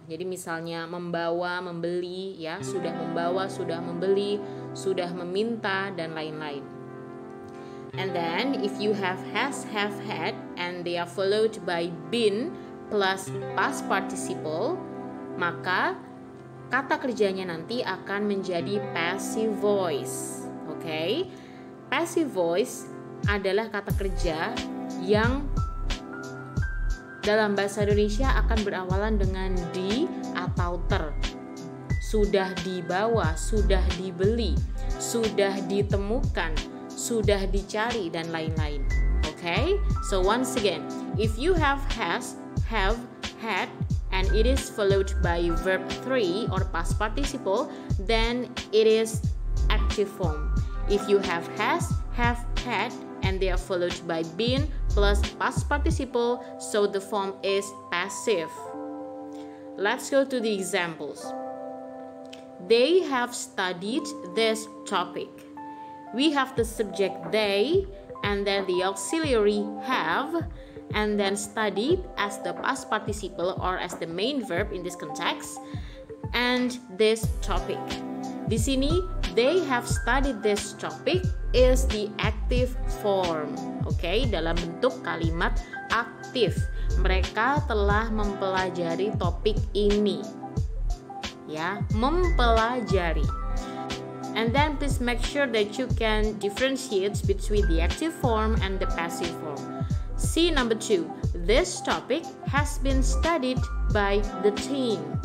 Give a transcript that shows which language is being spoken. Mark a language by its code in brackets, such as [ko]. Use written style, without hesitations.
[id] Jadi misalnya membawa, membeli ya, sudah membawa, sudah membeli, sudah meminta dan lain-lain. [en] And then if you have has, have, had and they are followed by been plus past participle, [id] maka kata kerjanya nanti akan menjadi passive voice. [en] Okay? [id] Passive voice adalah kata kerja yang dalam bahasa Indonesia akan berawalan dengan di atau ter. Sudah dibawa, sudah dibeli, sudah ditemukan, sudah dicari, dan lain-lain. [en] Okay? So once again, if you have has, have, had, and it is followed by verb 3 or past participle, then it is active form. If you have has, have, had, and they are followed by been plus past participle, so the form is passive. Let's go to the examples. They have studied this topic. We have the subject they, and then the auxiliary have, and then studied as the past participle or as the main verb in this context, and this topic. [id] Di sini, [en] they have studied this topic is the active form. [id] Okay, dalam bentuk kalimat aktif. Mereka telah mempelajari topik ini. Ya, mempelajari. [en] And then please make sure that you can differentiate between the active form and the passive form. See number 2. This topic has been studied by the team.